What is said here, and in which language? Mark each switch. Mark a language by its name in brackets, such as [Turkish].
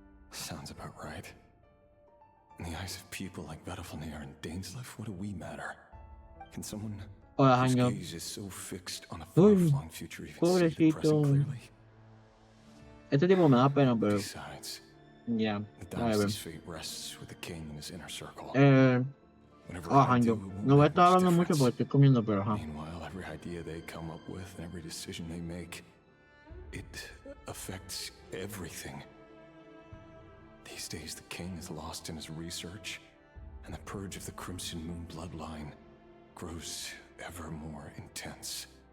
[English] Sounds about right. In the eyes of people like Vedifulnir and Dainslift, what do we matter? Can someone whose gaze is so fixed on a far-flung future even see the present clearly? [Spanish] Este tipo me da pena, pero... [English] Besides, yeah, the dynasty's fate rests with the king and his inner circle. Hanyo. [Spanish] No voy a estar hablando mucho porque estoy comiendo, pero ajá. [English] Meanwhile, every idea they come up with and every decision they make, it affects everything. These days, the king is lost in his research, and the purge of the Crimson Moon bloodline grows ever more intense.